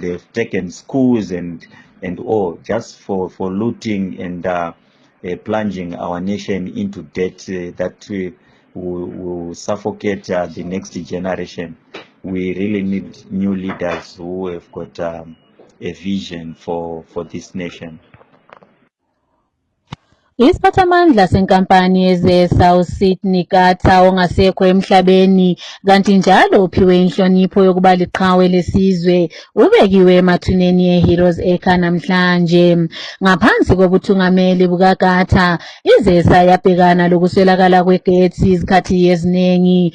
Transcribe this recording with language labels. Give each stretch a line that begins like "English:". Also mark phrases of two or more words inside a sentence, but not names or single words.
English: They've taken schools and all, just for looting and plunging our nation into debt that will suffocate the next generation. We really need new leaders who have got a vision for this nation.
North Ndebele: Isiphathamandla senkampani yeze-South Sydney Kata ongasekho emhlabeni kanti njalo uphiwe inhlonipho yokuba liqhawe lesizwe ubekiwe emathuneni eHeroes Acre namhlanje. Ngaphansi kobuthungameli bukaKata, iZESA yabhekana lokuswelakala kwegesi izikhathi eziningi.